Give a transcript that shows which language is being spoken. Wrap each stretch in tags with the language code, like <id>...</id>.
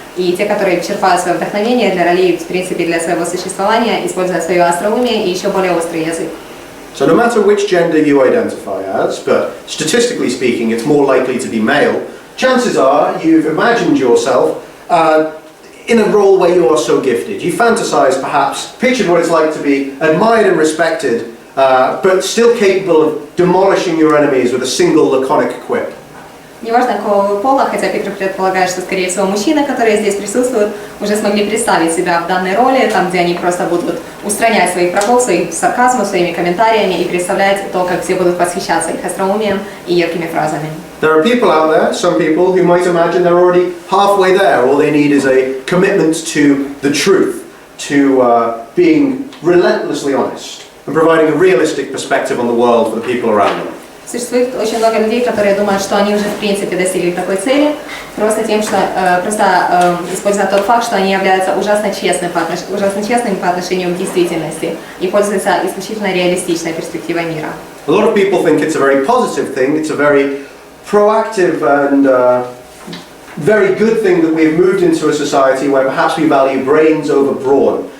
<ru>И те, которые черпают свое вдохновение для ролей, в принципе, для своего существования, используя свое остроумие и еще более острый язык.</ru> <en>So no matter which gender you identify as, but statistically speaking it's more likely to be male, chances are you've imagined yourself in a role where you are so gifted. You fantasize, perhaps, pictured what it's like to be admired and respected, but still capable of demolishing your enemies with a single laconic quip.</en> <ru>Неважно какого пола, хотя Питер предполагает, что, скорее всего, мужчины, которые здесь присутствуют, уже смогли представить себя в данной роли, там, где они просто будут устранять своих врагов, своим сарказмом, своими комментариями и представлять то, как все будут восхищаться их остроумием и едкими фразами.</ru> <en>There are people out there, some people, who might imagine they're already halfway there. All they need is a commitment to the truth, to being relentlessly honest, and providing a realistic perspective on the world for the people around them.</en> <ru>Существует очень много людей, которые думают, что они уже в принципе достигли такой цели, просто тем, что используя тот факт, что они являются ужасно честными по отношению к действительности и пользуются исключительно реалистичной перспективой мира.</ru> <en>A lot of people think it's a very positive thing, it's a very proactive and very good thing that we've moved into a society where perhaps we value brains over brawn.</en>